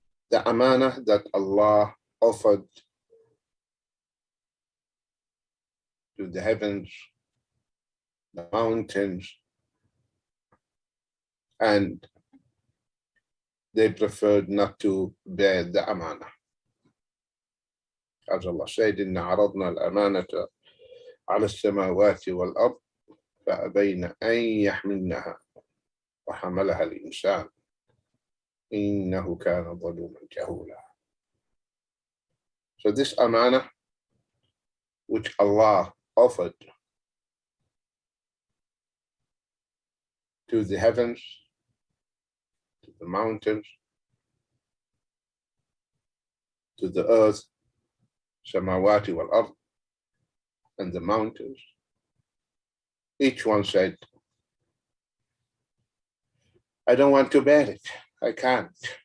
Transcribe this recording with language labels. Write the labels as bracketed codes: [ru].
[en] The amana that Allah offered to the heavens, the mountains, and they preferred not to bear the amana. As Allah said, [ar] إِنَّ عَرَضْنَا الْأَمَانَةَ عَلَى السَّمَاوَاتِ وَالْأَرْضِ فأبين أن يحملنها وحملها الإنسان إنه كان ظلوما جهولا. [en] So this amana which Allah offered to the heavens, to the mountains, to the earth, samawati wal ard, and the mountains, each one said, I don't want to bear it. I can't.